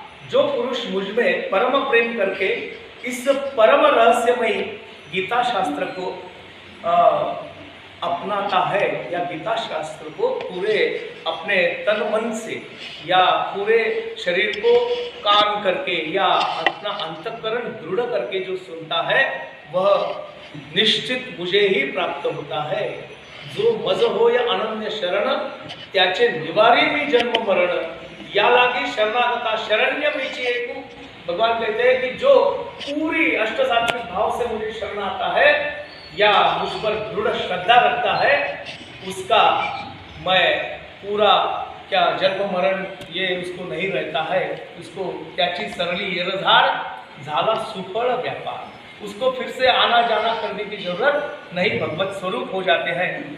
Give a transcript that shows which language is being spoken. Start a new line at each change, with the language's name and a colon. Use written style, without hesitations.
Hindi: जो पुरुष मुझ में परम प्रेम करके इस परम रहस्यमयी गीता शास्त्र को अपनाता है, या गीता शास्त्र को पूरे अपने तन मन से या पूरे शरीर को काम करके या अपना अंतःकरण दृढ़ करके जो सुनता है, वह निश्चित मुझे ही प्राप्त होता है।
Marathi: जो मज हो या अनन्य शरण त्याचे निवारी मी जन्म मरण, या लागी शरणागता शरण्य मीचिएकु।
Hindi: भगवान कहते हैं कि जो पूरी अष्टसात्विक भाव से मुझे शरण आता है या मुझ पर दृढ़ श्रद्धा रखता है, उसका मैं पूरा क्या जन्म मरण ये उसको नहीं रहता है, उसको
Marathi: त्याची सरली येरधार झाला सुफल व्यापार,
Hindi: उसको फिर से आना जाना करने की जरूरत नहीं, भगवत स्वरूप हो जाते हैं।